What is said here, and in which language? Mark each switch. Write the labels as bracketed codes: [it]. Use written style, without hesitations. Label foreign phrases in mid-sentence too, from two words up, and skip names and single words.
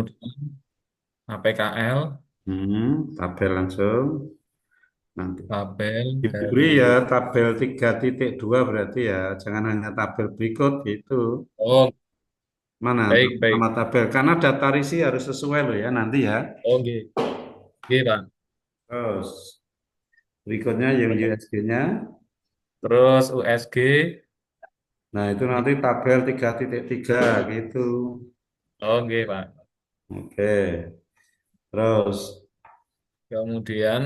[id] Kemudian APKL, Tabel langsung. Nanti tabel diberi dari ya tabel 3.2 berarti ya, jangan hanya tabel berikut gitu. oh Mana baik baik. nama tabel? Karena data risi harus sesuai loh ya nanti ya. Oh nggih. Nggih, Pak. Terus berikutnya yang USG-nya. Terus USG Nah itu ini nanti tabel 3.3 gitu. oh nggih, Pak. Oke. Terus Kemudian